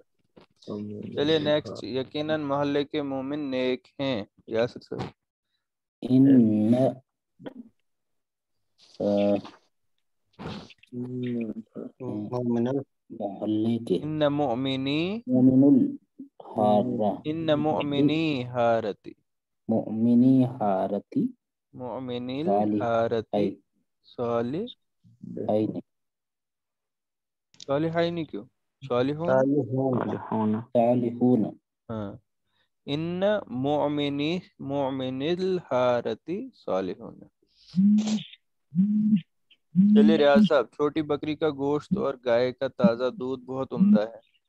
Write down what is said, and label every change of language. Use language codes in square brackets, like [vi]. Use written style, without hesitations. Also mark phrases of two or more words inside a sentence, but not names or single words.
[ur] چلیے نیکسٹ یقیناً محلے کے مومن نیک ہیں. یاسر صاحب [ar] ان مؤمن [ur] محلے کے [ar] ان مؤمنی مومن الحارہ ان مؤمنی حارتی مؤمنی حارتی مؤمنی الحارتی صالح عین صالحین کیوں صالحون صالحون صالحون ہاں ان مؤمن الحارتی صالحون. [ur] چلیے ریاض صاحب چھوٹی بکری کا گوشت اور گائے کا تازہ دودھ بہت عمدہ ہے.